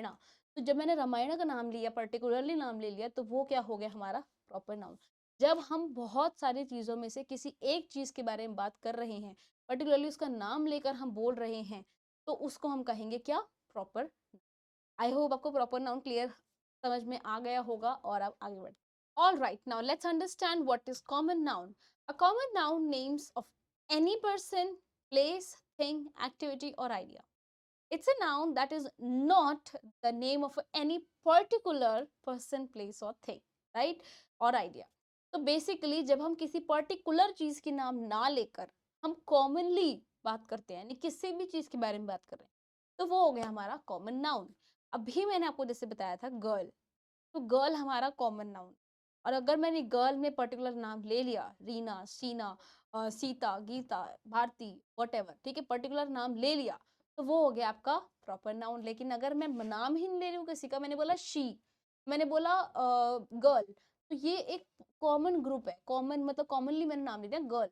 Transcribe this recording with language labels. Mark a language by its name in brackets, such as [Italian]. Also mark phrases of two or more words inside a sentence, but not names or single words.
[Hindi] तो जब मैंने रामायण का नाम लिया, पर्टिकुलरली नाम ले लिया, तो वो क्या हो गया हमारा? [English] proper noun. [Hindi] जब हम बहुत सारी चीजों में से किसी एक चीज के बारे में बात कर रहे हैं, पर्टिकुलरली उसका नाम लेकर हम बोल रहे हैं, तो उसको हम कहेंगे क्या? प्रॉपर। [English] I hope [Hindi] आपको [English] proper noun [Hindi] क्लियर समझ में आ गया होगा और आप आगे बढ़। [English] All right, now let's understand what is common noun. A common noun names of any person, place, thing, activity और idea। It's a noun that is not the name of any particular person, place or thing, right? [Hindi] और idea। तो basically जब हम किसी particular चीज के नाम ना लेकर हम commonly बात करते हैं, यानी किसी भी चीज के बारे में बात कर रहे हैं, तो वो हो गया हमारा [English] common noun। [Hindi] अभी मैंने आपको जैसे बताया था गर्ल, तो गर्ल हमारा [English] common noun. [Hindi] और अगर मैंने गर्ल में पर्टिकुलर नाम ले लिया, रीना, शीना, सीता, गीता, भारती, वट, ठीक है, पर्टिकुलर नाम ले लिया, तो वो हो गया आपका [English] proper noun. [Hindi] लेकिन अगर मैं नाम ही नहीं ले रही हूँ किसी का, मैंने बोला शी, मैंने बोला गर्ल, तो ये एक [English] common group [Hindi] है, कॉमन मतलब कॉमनली मैंने नाम ले दिया गर्ल।